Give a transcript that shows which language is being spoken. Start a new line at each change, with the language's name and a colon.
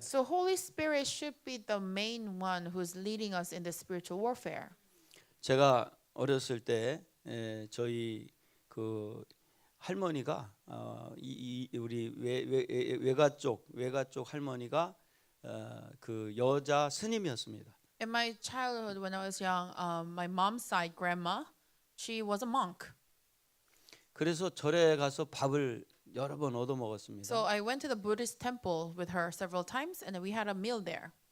English: So Holy Spirit should be the main one who's leading us in the spiritual warfare.
Korean: 제가 어렸을 때 저희 그 할머니가 우리 외가 쪽 할머니가 그 여자 스님이었습니다.
English: In my childhood, when I was young, my mom's side grandma, she was a monk.
Korean: 그래서 절에 가서 밥을 여러 번 얻어 먹었습니다.
English: So I went to the Buddhist temple with her several times, and we had a meal there.